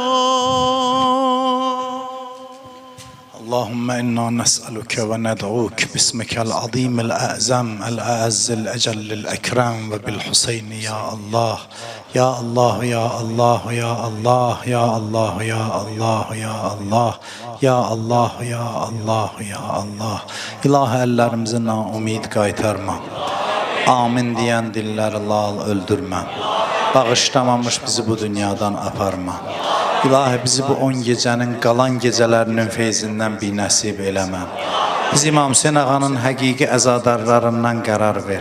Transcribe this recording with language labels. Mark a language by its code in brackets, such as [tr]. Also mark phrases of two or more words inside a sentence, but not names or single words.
[ar] اللهم إنا نسألك وندعوك باسمك العظيم الأعظم الأعز الأجل الأكرم وبالحسين يا الله يا الله يا الله يا الله يا الله يا الله يا الله يا الله يا الله يا الله [az] İlahi əllərimizin ümid qaytarma. Amin deyən dilləri lal öldürmə. Bağışlamamış bizi bu dünyadan aparma. İlahi bizi bu 10 gecənin qalan gecələrinin feyzindən bir nəsib eləmə. Biz İmam Hüseyin ağanın həqiqi əzadarlarından qərar ver.